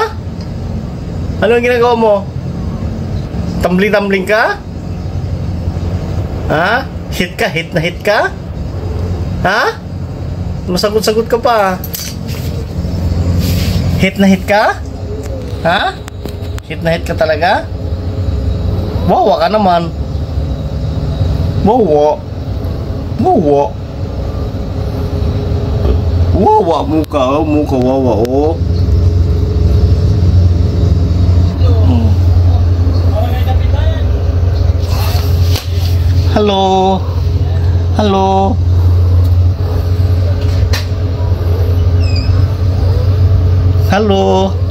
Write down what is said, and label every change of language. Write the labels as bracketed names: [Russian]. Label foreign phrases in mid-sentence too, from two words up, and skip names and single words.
[Filipino] Anong ginagawa mo? Tumbling-tumbling ka? Ha? Hit ka? Hit na hit ka? Ha? Masagot-sagot ka pa. Hit na hit ka? Ha? Hit na hit ka talaga? Wawa ka naman. Wawa. Wawa. Wawa, muka, muka wawa, oh. Halo. Halo. Halo.